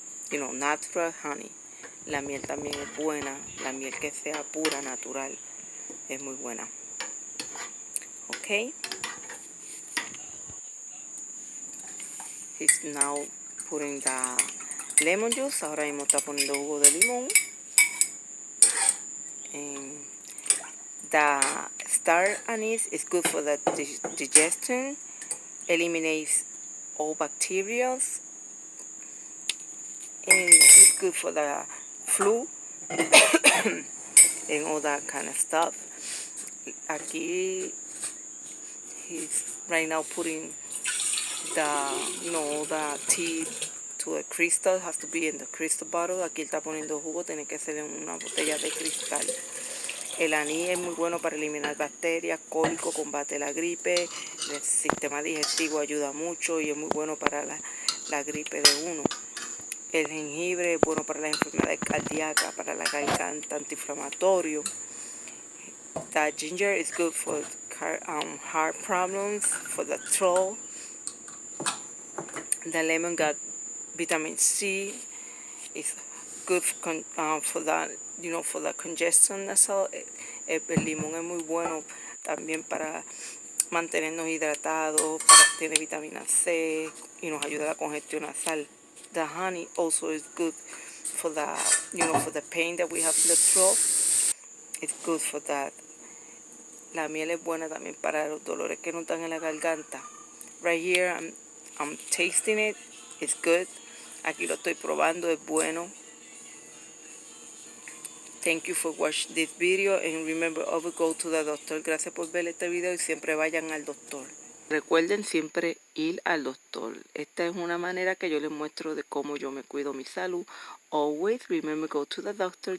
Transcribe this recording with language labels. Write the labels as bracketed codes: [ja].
[en] Natural honey. [es] La miel también es buena. La miel que sea pura, natural, es muy buena. Okay. [en] He's now putting the lemon juice. [es] Ahora mismo está poniendo jugo de limón. [en] And the star anise is good for the digestion. Eliminates all bacteria. And it's good for the flu and all that kind of stuff. Aquí he's right now putting the tea to a crystal. It has to be in the crystal bottle. [es] Aquí está poniendo jugo, tiene que ser en una botella de cristal. El anís es muy bueno para eliminar bacterias, cólico, combate la gripe, el sistema digestivo ayuda mucho y es muy bueno para la gripe de uno. El jengibre es bueno para las enfermedades cardíacas, para la garganta, antiinflamatorio. [en] The ginger is good for heart problems, for the throat. The lemon got vitamin C. It's good for that, for the congestion nasal. [es] El limón es muy bueno también para mantenernos hidratados, tiene vitamina C y nos ayuda a la congestión nasal. [en] The honey also is good for the, for the pain that we have in the throat. It's good for that. [es] La miel es buena también para los dolores que nos dan en la garganta. [en] Right here, I'm tasting it. It's good. [es] Aquí lo estoy probando, es bueno. [en] Thank you for watching this video and remember always go to the doctor. [es] Gracias por ver este video y siempre vayan al doctor. Recuerden siempre ir al doctor. Esta es una manera que yo les muestro de cómo yo me cuido mi salud. [en] Always remember go to the doctor.